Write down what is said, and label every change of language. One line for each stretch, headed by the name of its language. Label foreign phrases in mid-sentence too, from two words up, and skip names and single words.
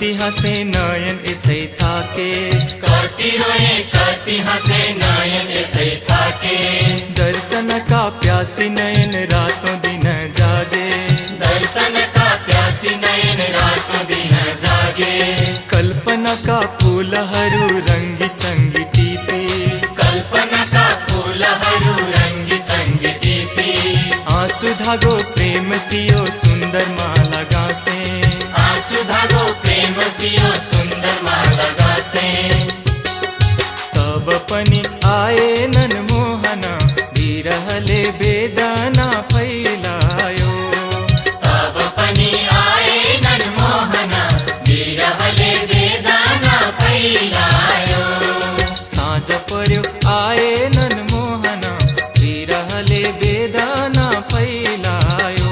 Nepali: हसे नयन यसै थाके, कति रोए कति हसे नयन यसै थाके।
Hindi: दर्शन का प्यासी नयन रातों दिन जागे, दर्शन का प्यासी नयन रातों दिन जागे।
Nepali: कल्पना का फूलहरू रंगी चंगी टीपी, कल्पना का फूलहरू रंगी चंगी टीपी। आंसू धागो प्रेम सियो सुंदर माला गासे, आंसू धागो प्रेम सियो सुंदर माला गासे। तब पनि आए नन मोहना, विरहले वेदना फैलायो। तब पनि आए नन मोहना, विरहले वेदना फैलायो। साँझ पर्यो आए नन मोहना, विरहले वेदना फैलायो।